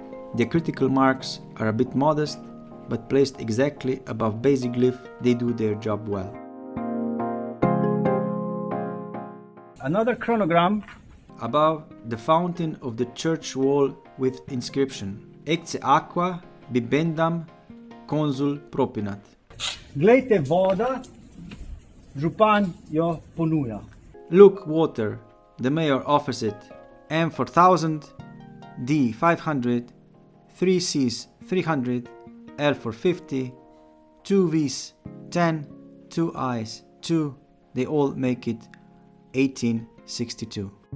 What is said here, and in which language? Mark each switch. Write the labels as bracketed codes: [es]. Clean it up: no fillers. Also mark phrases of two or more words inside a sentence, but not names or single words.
[en] Diacritical marks are a bit modest, but placed exactly above basic glyph, they do their job well. Another chronogram. Above, the fountain of the church wall with inscription [la] Ecce aqua bibendam consul propinat. [sl] Glejte, voda, župan jo ponuja. [en] Look, water, the mayor offers it. M for 1000, D 500, 3 C's 300, L for 50, 2 V's 10, 2 I's 2, they all make it 1862.